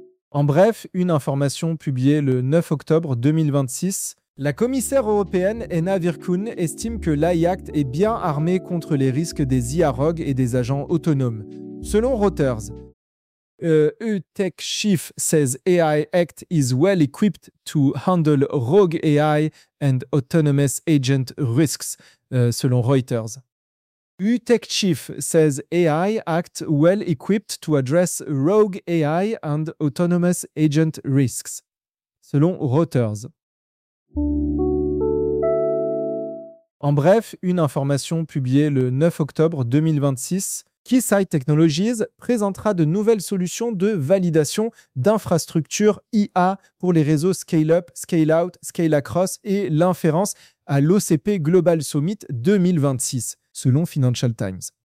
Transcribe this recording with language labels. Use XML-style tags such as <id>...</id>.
<fr>En bref, une information publiée le 9 octobre 2026. La commissaire européenne Anna Virkkunen estime que l'AI Act est bien armé contre les risques des IA rogues et des agents autonomes, selon Reuters.</fr> <en>Tech Chief says AI Act is well equipped to handle rogue AI and autonomous agent risks,</en> <fr>selon Reuters.</fr> <en>Tech Chief says AI Act well equipped to address rogue AI and autonomous agent risks,</en> <fr>selon Reuters. En bref, une information publiée le 9 octobre 2026. Keysight Technologies présentera de nouvelles solutions de validation d'infrastructures IA pour les réseaux Scale-Up, Scale-Out, Scale-Across et l'inférence à l'OCP Global Summit 2026, selon Financial Times.</fr>